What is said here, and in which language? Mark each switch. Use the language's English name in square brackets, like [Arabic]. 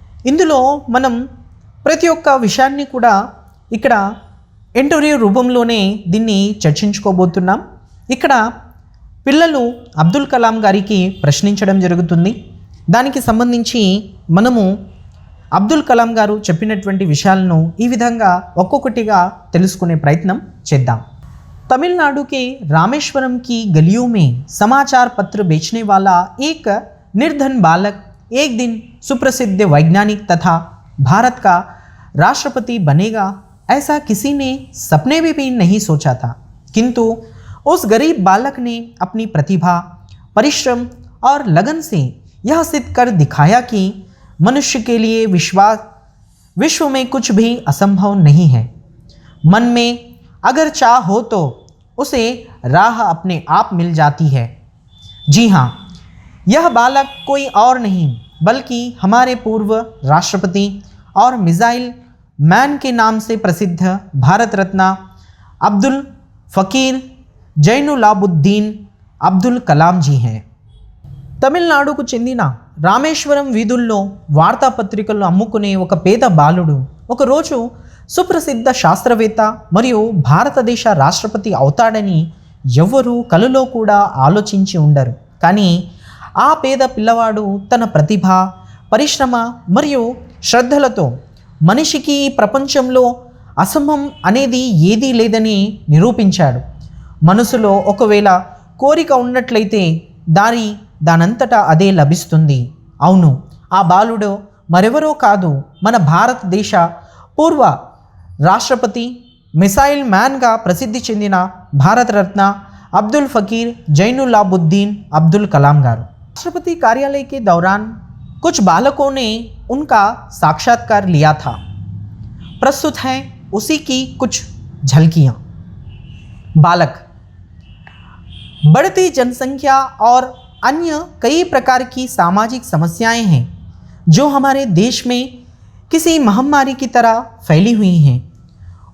[Telugu] ఇందులో మనం ప్రతి ఒక్క విషయాన్ని కూడా ఇక్కడ ఇంటర్వ్యూ రూపంలోనే దీన్ని చర్చించుకోబోతున్నాం. ఇక్కడ పిల్లలు అబ్దుల్ కలాం గారికి ప్రశ్నించడం జరుగుతుంది. దానికి సంబంధించి మనము అబ్దుల్ కలాం గారు చెప్పినటువంటి విషయాలను ఈ విధంగా ఒక్కొక్కటిగా తెలుసుకునే ప్రయత్నం చేద్దాం. [Hindi] तमिलनाडु के रामेश्वरम की गलियों में समाचार पत्र बेचने वाला एक निर्धन बालक एक दिन सुप्रसिद्ध वैज्ञानिक तथा भारत का राष्ट्रपति बनेगा ऐसा किसी ने सपने में भी नहीं सोचा था. किंतु उस गरीब बालक ने अपनी प्रतिभा, परिश्रम और लगन से यह सिद्ध कर दिखाया कि मनुष्य के लिए विश्व में कुछ भी असंभव नहीं है. मन में अगर चाह हो तो उसे राह अपने आप मिल जाती है. जी हाँ, यह बालक कोई और नहीं बल्कि हमारे पूर्व राष्ट्रपति और मिसाइल मैन के नाम से प्रसिद्ध भारत रत्न अब्दुल फ़कीर జైనులాబుద్దీన్ అబ్దుల్ కలాం జీ हैं. [Telugu] తమిళనాడుకు చెందిన రామేశ్వరం వీధుల్లో వార్తాపత్రికలు అమ్ముకునే ఒక పేద బాలుడు ఒకరోజు సుప్రసిద్ధ శాస్త్రవేత్త మరియు భారతదేశ రాష్ట్రపతి అవుతాడని ఎవ్వరూ కలలో కూడా ఆలోచించి ఉండరు. కానీ ఆ పేద పిల్లవాడు తన ప్రతిభ, పరిశ్రమ మరియు శ్రద్ధలతో మనిషికి ఈ ప్రపంచంలో అసంభవం అనేది ఏదీ లేదని నిరూపించాడు. మనసులో ఒకవేళ కోరిక ఉన్నట్లయితే దానంతటా అదే లభిస్తుంది. అవును, ఆ బాలుడు మరెవరో కాదు, మన భారతదేశ పూర్వ రాష్ట్రపతి, మిసైల్ మ్యాన్గా ప్రసిద్ధి చెందిన భారతరత్న अब्दुल फ़कीर जैनुलाबुद्दीन अब्दुल कलाम गारू। [Hindi] राष्ट्रपति कार्यालय के दौरान कुछ बालकों ने उनका साक्षात्कार लिया था। प्रस्तुत हैं उसी की कुछ झलकियाँ। बालक: बढ़ती जनसंख्या और अन्य कई प्रकार की सामाजिक समस्याएं हैं जो हमारे देश में किसी महामारी की तरह फैली हुई हैं।